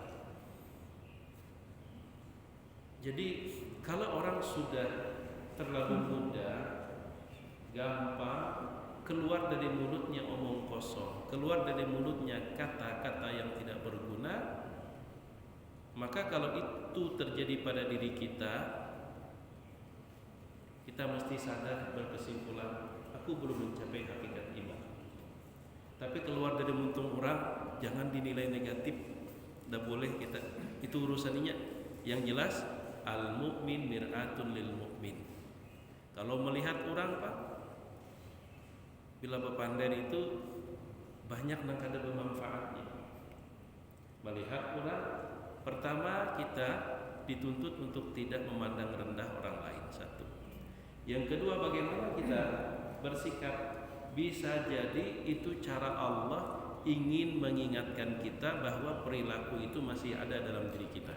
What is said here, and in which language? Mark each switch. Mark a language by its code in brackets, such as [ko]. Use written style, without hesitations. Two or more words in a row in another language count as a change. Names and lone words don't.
[id] Jadi kalau orang sudah terlalu mudah, gampang keluar dari mulutnya omong kosong, keluar dari mulutnya kata-kata yang tidak berguna, maka kalau itu terjadi pada diri kita, kita mesti sadar, berkesimpulan, aku belum mencapai hakikat iman. Tapi keluar dari mulut orang jangan dinilai negatif, tidak boleh kita. Itu urusannya. Yang jelas, [ar] المؤمن مرآة للمؤمن. [bjn] Kalau melihat orang, Pak, bila berpandai itu banyak nang kada bermanfaatnya. [id] Melihat orang, pertama kita dituntut untuk tidak memandang rendah orang lain, satu. Yang kedua, bagaimana kita bersikap Bisa jadi itu cara Allah ingin mengingatkan kita bahwa perilaku itu masih ada dalam diri kita.